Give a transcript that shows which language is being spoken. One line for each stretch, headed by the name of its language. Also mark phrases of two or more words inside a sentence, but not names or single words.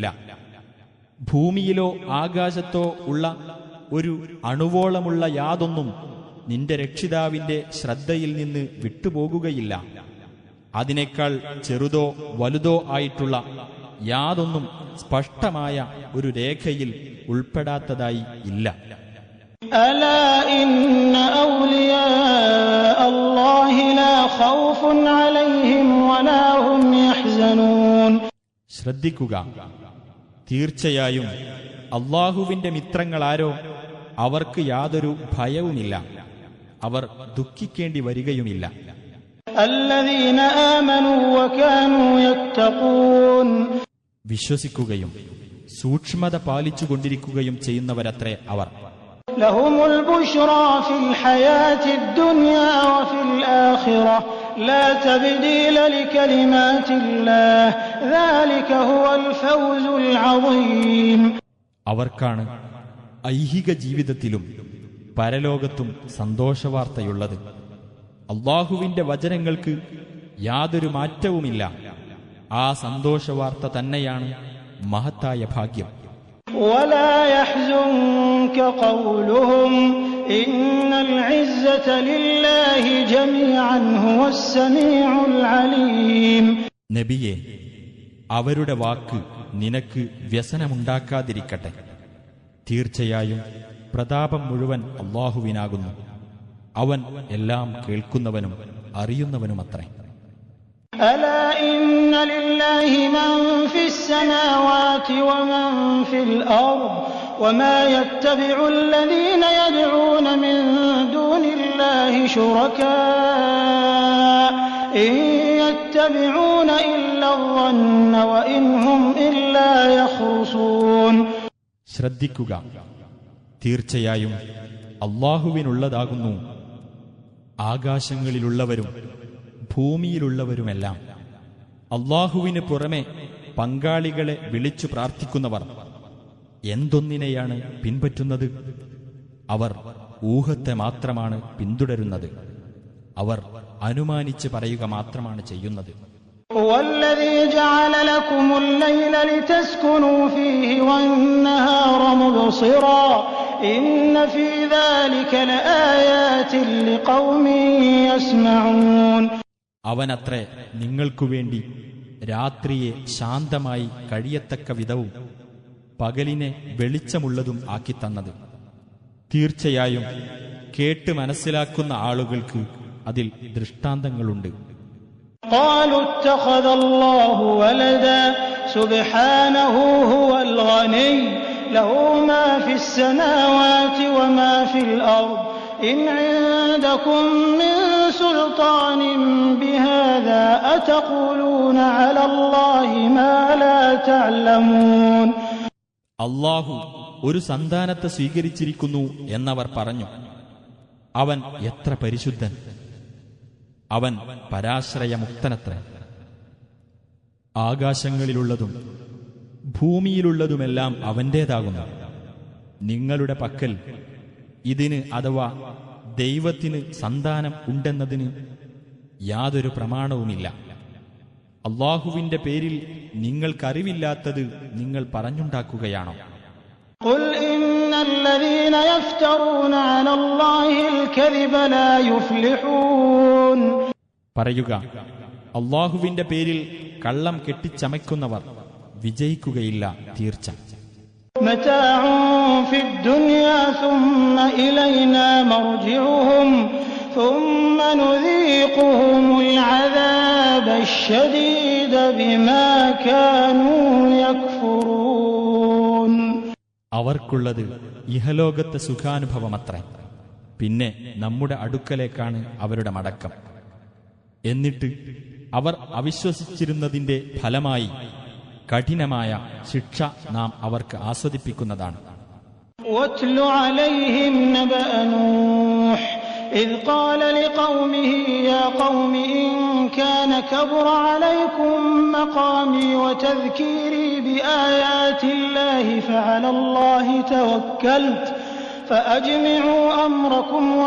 Malayalam: ഭൂമിയിലോ ആകാശത്തോ ഉള്ള ഒരു അണുവോളമുള്ള യാതൊന്നും നിന്റെ രക്ഷിതാവിന്റെ ശ്രദ്ധയിൽ നിന്ന് വിട്ടുപോകുകയില്ല. അതിനേക്കാൾ ചെറുതോ വലുതോ ആയിട്ടുള്ള യാതൊന്നും സ്പഷ്ടമായ ഒരു രേഖയിൽ ഉൾപ്പെടാത്തതായി ഇല്ല.
Arabic: ألا إن أولياء الله لا خوف عليهم ولا هم يحزنون.
Malayalam: ശ്രദ്ധിക്കുക, തീർച്ചയായും അല്ലാഹുവിന്റെ മിത്രങ്ങളാരോ അവർക്ക് യാതൊരു ഭയവുമില്ല, അവർ ദുഃഖിക്കേണ്ടി വരികയുമില്ല.
Arabic: الذين آمنوا وكانوا يتقون.
Malayalam: വിശ്വസിക്കുകയും സൂക്ഷ്മത പാലിച്ചുകൊണ്ടിരിക്കുകയും ചെയ്യുന്നവരത്രേ അവർ.
Arabic: لهم البشرى في الحياة الدنيا وفي الآخرة لا تبديل لكلمات الله ذلك هو الفوز العظيم.
Malayalam: അവർക്കാണ് ഐഹിക ജീവിതത്തിലും പരലോകത്തും സന്തോഷവാർത്തയുള്ളത്. അല്ലാഹുവിന്റെ വചനങ്ങൾക്ക് യാതൊരു മാറ്റവുമില്ല. ആ സന്തോഷവാർത്ത തന്നെയാണ് മഹത്തായ ഭാഗ്യം.
Arabic: ولا يحزنك قولهم إن العزة لله جميعا هو السميع العليم.
Malayalam: നബിയെ, അവരുടെ വാക്ക് നിനക്ക് വ്യസനമുണ്ടാക്കാതിരിക്കട്ടെ. തീർച്ചയായും പ്രതാപം മുഴുവൻ അല്ലാഹുവിനാകുന്നു. അവൻ എല്ലാം കേൾക്കുന്നവനും അറിയുന്നവനുമത്രേ.
Arabic: ألا إن لله من في السماوات ومن في الأرض وما يتبع الذين يدعون من دون الله شركاء إن يتبعون إلا الظن وإن هم إلا يخرصون.
Malayalam: ശ്രദ്ധിക്കുക, തീർച്ചയായും അല്ലാഹുവിനുള്ളതാകുന്നു ആകാശങ്ങളിലുള്ളവരും ഭൂമിയിലുള്ളവരുമെല്ലാം. അല്ലാഹുവിന് പുറമെ പങ്കാളികളെ വിളിച്ചു പ്രാർത്ഥിക്കുന്നവർ എന്തൊന്നിനെയാണ് പിൻപറ്റുന്നത്? അവർ ഊഹത്തെ മാത്രമാണ് പിന്തുടരുന്നത്. അവർ അനുമാനിച്ച് പറയുക മാത്രമാണ് ചെയ്യുന്നത്.
Arabic: والذي جعل لكم الليل لتسكنوا فيه والنهار مبصرا إن في ذلك لآيات لقوم يسمعون.
Malayalam: അവനത്രേ നിങ്ങൾക്കുവേണ്ടി രാത്രിയെ ശാന്തമായി കഴിയത്തക്ക വിധവും പകലിനെ വെളിച്ചമുള്ളതും ആക്കിത്തന്നത്. തീർച്ചയായും കേട്ട് മനസ്സിലാക്കുന്ന ആളുകൾക്ക് അതിൽ ദൃഷ്ടാന്തങ്ങളുണ്ട്.
Arabic: قالوا اتخذ الله ولدا سبحانه هو الغني له ما في السماوات وما في الأرض إن عندكم من سلطان بهذا أتقولون على الله ما لا تعلمون.
Malayalam: അല്ലാഹു ഒരു സന്താനത്തെ സ്വീകരിച്ചിരിക്കുന്നു എന്നവർ പറഞ്ഞു. അവൻ എത്ര പരിശുദ്ധൻ! അവൻ പരാശ്രയമുക്തനത്ര. ആകാശങ്ങളിലുള്ളതും ഭൂമിയിലുള്ളതുമെല്ലാം അവന്റേതാകുന്നു. നിങ്ങളുടെ പക്കൽ ഇതിന് അഥവാ ദൈവത്തിന് സന്താനം ഉണ്ടെന്നതിന് യാതൊരു പ്രമാണവുമില്ല. അല്ലാഹുവിന്റെ പേരിൽ നിങ്ങൾക്കറിവില്ലാത്തത് നിങ്ങൾ പറഞ്ഞുണ്ടാക്കുകയാണോ?
Arabic: قل إن الذين يفترون على الله الكذب لا يفلحون.
Malayalam: പറയുക, അല്ലാഹുവിന്റെ പേരിൽ കള്ളം കെട്ടിച്ചമയ്ക്കുന്നവർ വിജയിക്കുകയില്ല തീർച്ച.
Arabic: متاع في الدنيا ثم إلينا مرجعهم ثم نذيقهم العذاب الشديد بما كانوا يكفرون.
Malayalam: അവർക്കുള്ളത് ഇഹലോകത്തെ സുഖാനുഭവമത്രേ. പിന്നെ നമ്മുടെ അടുക്കലേക്കാണ് അവരുടെ മടക്കം. എന്നിട്ട് അവർ അവിശ്വസിച്ചിരുന്നതിന്റെ ഫലമായി കഠിനമായ ശിക്ഷ നാം അവർക്ക് ആസ്വദിപ്പിക്കുന്നതാണ്.
Arabic: واتل عليهم نبأ نوح إذ قال لقومه يا قوم إن كان كبر عليكم مقامي وتذكيري بآيات الله فعلى الله توكلت فأجمعوا أمركم